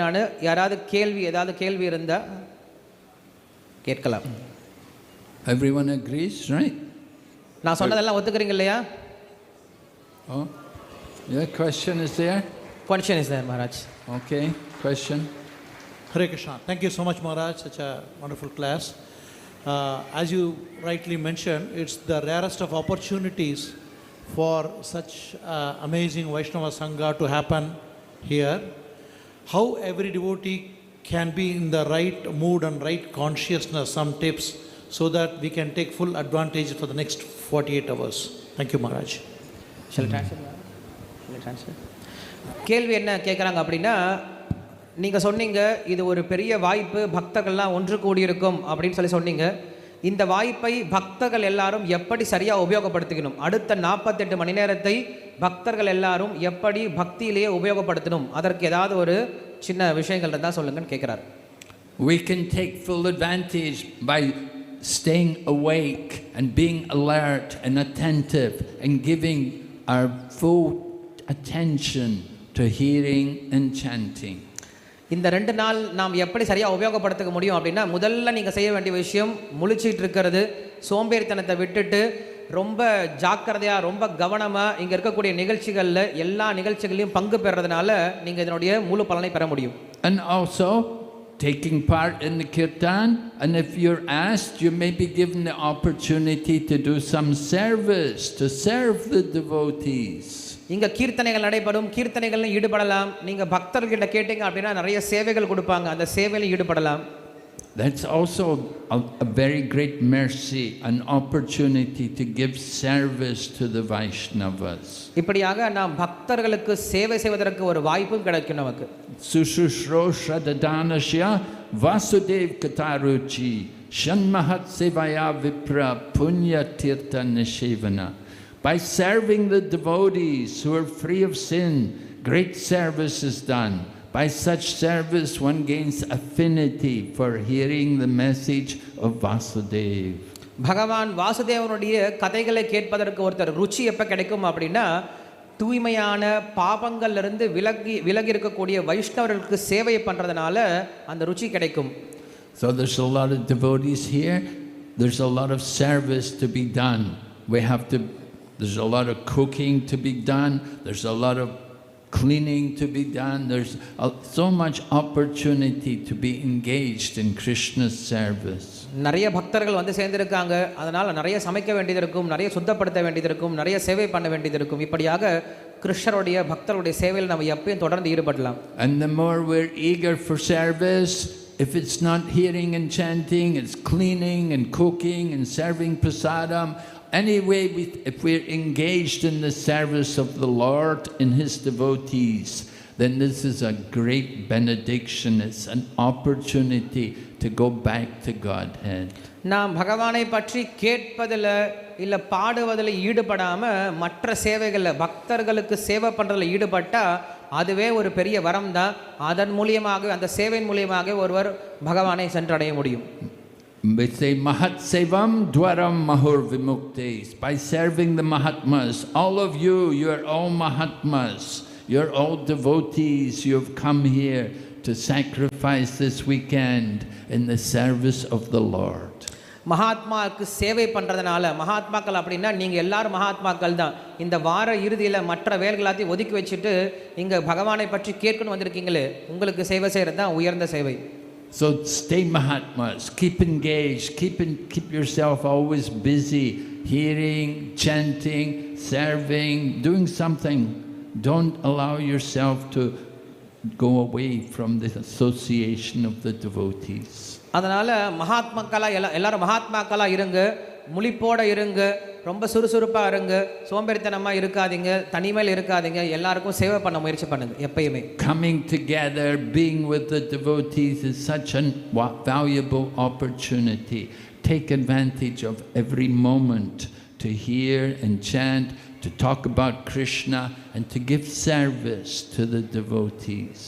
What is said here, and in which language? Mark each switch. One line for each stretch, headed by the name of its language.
Tamil: நான் யாராவது ஏதாவது கேள்வி இருந்தால் கேட்கலாம்.
English: Everyone agrees, right?
Tamil: நான் சொன்னதெல்லாம் ஒத்துக்கிறீங்க இல்லையா?
English: Oh, yeah, question is there? Question is there, Maharaj. Okay, question. Hare Krishna. Thank you so much, Maharaj. Such a wonderful class. As you rightly mentioned, it's the rarest of opportunities for such amazing Vaishnava Sangha to happen here. How every devotee can be in the right mood and right consciousness, some tips so that we can take full advantage for the next 48 hours. Thank you, Maharaj. Shall I translate?
Tamil: கேள்வி என்ன கேட்குறாங்க அப்படின்னா, நீங்கள் சொன்னீங்க இது ஒரு பெரிய வாய்ப்பு, பக்தர்கள்லாம் ஒன்று கூடியிருக்கும் அப்படின்னு சொன்னீங்க. இந்த வாய்ப்பை பக்தர்கள் எல்லாரும் எப்படி சரியாக உபயோகப்படுத்திக்கணும்? அடுத்த 48 மணி நேரத்தை பக்தர்கள் எல்லாரும் எப்படி பக்தியிலேயே உபயோகப்படுத்தணும்? அதற்கு ஏதாவது ஒரு சின்ன விஷயங்கள் இருந்தால் சொல்லுங்கன்னு கேட்குறாரு.
English: We can take full advantage by staying awake and being alert and attentive and giving our full attention to hearing and chanting.
Tamil: இந்த 2 நாள் நாம் எப்படி சரியாக உபயோகப்படுத்த முடியும் அப்படின்னா, முதல்ல நீங்கள் செய்ய வேண்டிய விஷயம் முழிச்சிட்டு இருக்கிறது, சோம்பேறித்தனத்தை விட்டுட்டு ரொம்ப ஜாக்கிரதையாக ரொம்ப கவனமாக இங்கே இருக்கக்கூடிய நிகழ்ச்சிகளில் எல்லா நிகழ்ச்சிகளையும் பங்கு பெறுறதுனால நீங்கள் இதனுடைய முழு பலனை பெற முடியும்.
English: And also taking part in the kirtan, and if you're asked, you may be given the opportunity to do some service, to serve the devotees.
Tamil: இங்கே கீர்த்தனைகள் நடைபெறும், கீர்த்தனைகளில் ஈடுபடலாம். நீங்கள் பக்தர்கிட்ட கேட்டீங்க அப்படின்னா நிறைய சேவைகள் கொடுப்பாங்க, அந்த சேவையில் ஈடுபடலாம்.
English: That's also a very great mercy, an opportunity to give service to the Vaishnavas.
Tamil: இப்படியாக நாம் பக்தர்களுக்கு சேவை செய்வதற்கு ஒரு வாய்ப்பும் கிடைக்கும் நமக்கு.
Sanskrit: Sushushrosha dadanasya Vasudev Kataruchi Shanmahat Sevaya Vipra Punya Tirtha Nishevana.
English: By serving the devotees who are free of sin, great service is done. By such service, one gains affinity for hearing the message of Vasudeva.
Tamil: பகவான் வாசுதேவனுடைய கதைகளை கேட்பதற்கு ஒருத்தர் ருச்சி எப்போ கிடைக்கும் அப்படின்னா, தூய்மையான பாபங்கள்லிருந்து விலகி இருக்கக்கூடிய வைஷ்ணவர்களுக்கு சேவை பண்ணுறதுனால அந்த ருச்சி கிடைக்கும்.
English: So there's a lot of devotees here. There's a lot of service to be done. We have to There's a lot of cooking to be done. There's a lot of cleaning to be done. There's so much opportunity to be engaged in Krishna's service.
Tamil: நிறைய பக்தர்கள் வந்து சேர்ந்திருக்காங்க. அதனால நிறைய சமைக்க வேண்டியது இருக்கும், நிறைய சுத்தப்படுத்த வேண்டியது இருக்கும், நிறைய சேவை பண்ண வேண்டியது இருக்கும். இப்படியாக கிருஷ்ணருடைய பக்தருடைய சேவையில் நம்ம எப்பயும் தொடர்ந்து ஈடுபடலாம்.
English: And the more we're eager for service, if it's not hearing and chanting, it's cleaning and cooking and serving prasadam. Anyway, if we're engaged in the service of the Lord and His devotees, then this is a great benediction. It's an opportunity to go back to Godhead.
Tamil: நாம் பகவானை பற்றி கேட்பதில் இல்லை பாடுவதில் ஈடுபடாம மற்ற சேவைகளில் பக்தர்களுக்கு சேவை பண்ணுறதில் ஈடுபட்டா அதுவே ஒரு பெரிய வரம் தான். அதன் மூலியமாக அந்த சேவையின் மூலியமாக ஒருவர் பகவானை சென்றடைய முடியும்.
English: We say
Sanskrit: Mahat Sevam Dwaram Mahur Vimuktes.
English: By serving the Mahatmas, all of you, you're all Mahatmas. You're all devotees. You've come here to sacrifice this weekend in the service of the Lord.
Tamil: மகாத்மாவுக்கு சேவை பண்ணுறதுனால, மகாத்மாக்கள் அப்படின்னா நீங்கள் எல்லாரும் மகாத்மாக்கள் தான். இந்த வார இறுதியில் மற்ற வேலைகளாத்தையும் ஒதுக்கி வச்சுட்டு இங்கே பகவானை பற்றி கேட்கணும் வந்திருக்கீங்களே, உங்களுக்கு சேவை செய்கிறது தான் உயர்ந்த சேவை.
English: So stay Mahatmas, keep engaged, keep yourself always busy, hearing, chanting, serving, doing something. Don't allow yourself to go away from the association of the devotees.
Tamil: அதனால் எல்லாரும் மகாத்மாக்களாக இருங்க, முழிப்போட இருங்க, ரொம்ப சுறுசுறுப்பாக இருங்க, சோம்பேறித்தனமாக இருக்காதீங்க, தனிமையில் இருக்காதீங்க, எல்லாருக்கும் சேவை பண்ண முயற்சி பண்ணுங்க எப்பயுமே.
English: Coming together, being with the devotees is such a valuable opportunity. Take advantage of every moment to hear and chant, to talk about Krishna and to give service to the devotees.